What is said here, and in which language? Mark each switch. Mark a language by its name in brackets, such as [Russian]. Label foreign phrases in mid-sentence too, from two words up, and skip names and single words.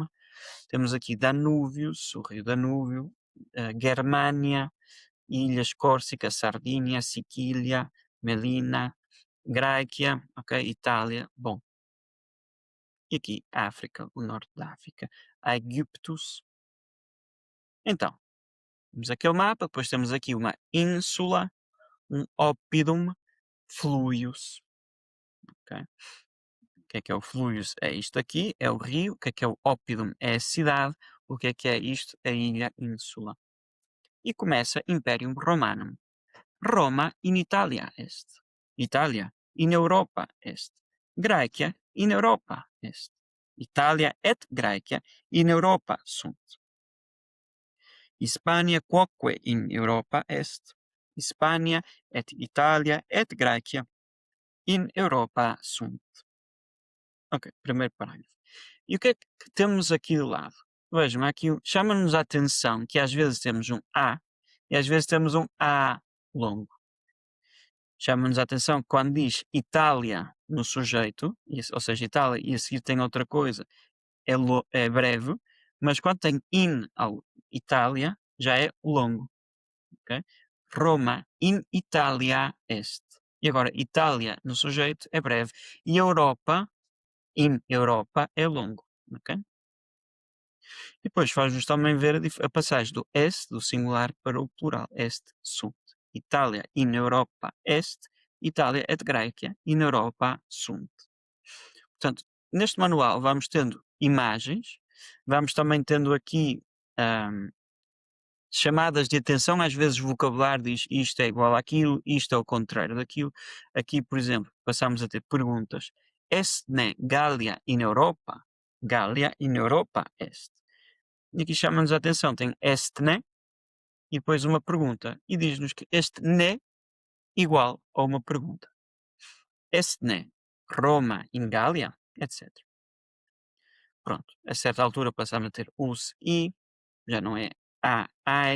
[Portuguese] Temos aqui Danúbios, o rio Danúbio, Germânia, Ilhas Córcega, Sardínia, Sicília, Melina, Grécia, ok, Itália. Bom, e aqui África, o norte da África, Aegyptus. Então, temos aquele mapa, depois temos aqui uma ínsula, um oppidum, fluius, ok? O que é o fluvius? É isto aqui, é o rio. O que é o oppidum? É a cidade. O que é isto? A ilha ínsula. E começa [Latin] Imperium Romanum. Roma in Italia est. Itália in Europa est. Graecia in Europa est. Italia et Graecia in Europa sunt. Hispania quoque in Europa est. Hispania et Italia et Graecia in Europa sunt. [Portuguese] Ok, primeiro parágrafo. E o que é que temos aqui do lado? Vejam, aqui chama-nos a atenção que às vezes temos um A e às vezes temos um A longo. Chama-nos a atenção que quando diz Itália no sujeito, ou seja, Itália e a seguir tem outra coisa, é breve, mas quando tem in ao Itália, já é longo. [Latin] Okay? Roma in Italia est. [Portuguese] E agora, Itália no sujeito é breve. E Europa, [Latin] in Europa, [Portuguese] é longo. Okay? E depois faz-nos também ver a passagem do est, do singular, para o plural. [Latin] Est, sunt. Itália in Europa est, Itália et Graecia in Europa sunt. [Portuguese] Portanto, neste manual vamos tendo imagens, vamos também tendo aqui chamadas de atenção, às vezes o vocabulário diz isto é igual àquilo, isto é o contrário daquilo. Aqui, por exemplo, passamos a ter perguntas. [Latin] Est ne Gallia in Europa? Gallia in Europa est. [Portuguese] E aqui chama-nos a atenção, tem este né e depois uma pergunta. E diz-nos que este né igual a uma pergunta. [Latin] Este né Roma in Gália, etc. [Portuguese] Pronto, a certa altura passamos a ter us e, já não é ai.